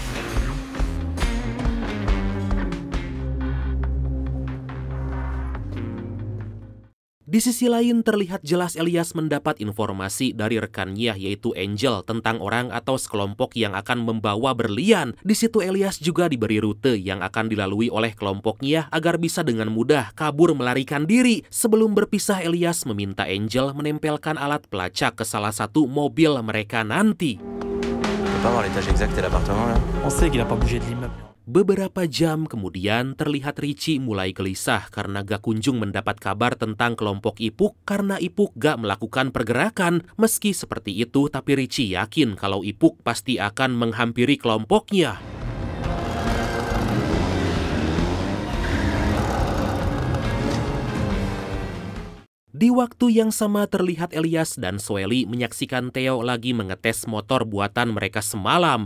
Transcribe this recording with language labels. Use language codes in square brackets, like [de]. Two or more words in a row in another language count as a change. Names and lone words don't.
[id] Di sisi lain terlihat jelas Elias mendapat informasi dari rekannya yaitu Angel tentang orang atau sekelompok yang akan membawa berlian. Di situ Elias juga diberi rute yang akan dilalui oleh kelompoknya agar bisa dengan mudah kabur melarikan diri. Sebelum berpisah Elias meminta Angel menempelkan alat pelacak ke salah satu mobil mereka nanti. [fr] On peut pas voir l'étage exact de l'appartement là? On sait qu'il n'a pas bougé de l'immeuble. [id] Beberapa jam kemudian terlihat Richie mulai gelisah karena gak kunjung mendapat kabar tentang kelompok Ipuk karena Ipuk gak melakukan pergerakan. Meski seperti itu tapi Richie yakin kalau Ipuk pasti akan menghampiri kelompoknya. Di waktu yang sama terlihat Elias dan Soeli menyaksikan Theo lagi mengetes motor buatan mereka semalam.